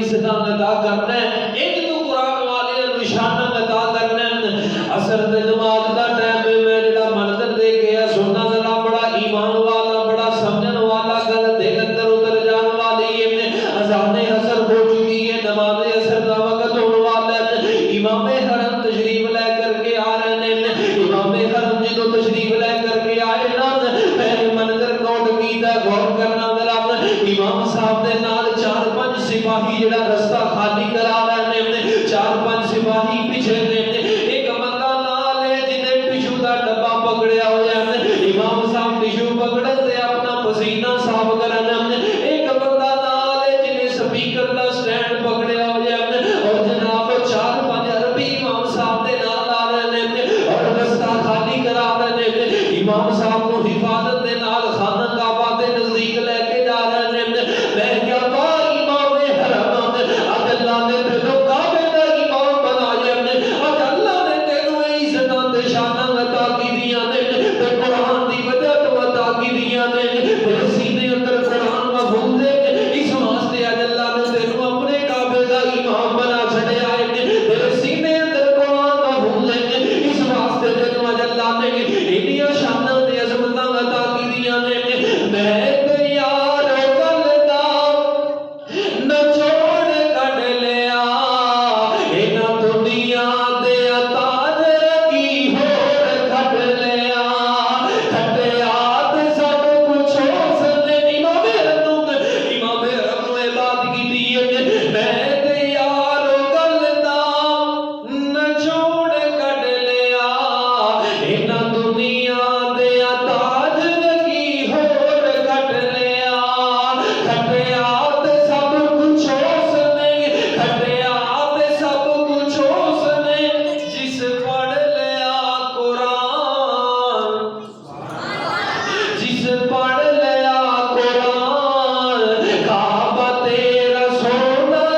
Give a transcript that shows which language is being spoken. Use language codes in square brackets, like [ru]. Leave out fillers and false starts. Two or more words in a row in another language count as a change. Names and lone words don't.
[pa] عزت عطا کرنا ہے انج تو قرآن والے نوں شان عطا کرنا ہے عصر دے نماز دا ٹائم میں جڑا منظر دیکھیا سننا ذرا بڑا ایمان والا بڑا سمجھن والا گل دل اندر اتر جان والی ہے اذان عصر ہو چکی ہے نماز عصر دا وقت ہونے والا ہے امام حرم تشریف لے کر کے آ رہے ہیں امام حرم جدو تشریف لے کر کے آئے نا پہلے منظر نوٹ کیتا غور کرنا ذرا امام صاحب دے نال 4-5 سپاہی جڑا رستہ خالی کرا رہے ہیں 4-5 سپاہی پیچھے نے ایک بندہ نال ہے جنے ٹشو دا ڈبا پکڑیا ہوا ہے امام صاحب ٹشو پکڑن تے اپنا پسینہ صاف کرن ایک بندہ نال ہے جنے سپیکر دا سٹینڈ پکڑیا ہوا ہے اور جناب 4-5 عربی امام صاحب دے نال آ رہے ہیں اور رستہ خالی کرا رہے ہیں امام صاحب کو حفاظت دے نال خانہ کعبہ دے نزدیک لے کے جا رہے ہیں میں کیا با امام حرم اج اللہ نے تینوں کعبے دا امام بنایا اج اللہ نے تینوں عزتاں تے شاناں عطا کیتیاں نے تے قرآن دی وجہ تو عطا کیتیاں نے تے سینے اندر قرآن محفوظ ہے اس واسطے اج اللہ نے تینوں اپنے کعبے دا امام بنا چھڈیا ہے تے سینے اندر قرآن محفوظ ہے اس واسطے تینوں اج اللہ نے انیاں شاناں تے عظمتاں عطا کیتیاں نے میں تے یار گل دا نچوڑ کڈ لیا انہاں دنیا دے تاج کی ہور کڈ لیا کھٹیا تے سب کچھ اس نے امام حرم نے بات کیتی ہے میں تے یار گل دا نچوڑ کڈ لیا انہاں دنیا دے تاج کی ہور کڈ لیا کھٹیا تے سب کچھ اس نے کھٹیا تے سب کچھ اس نے جس پڑھ لیا قرآن جس پڑھ لیا قرآن کعبہ تیرا سونا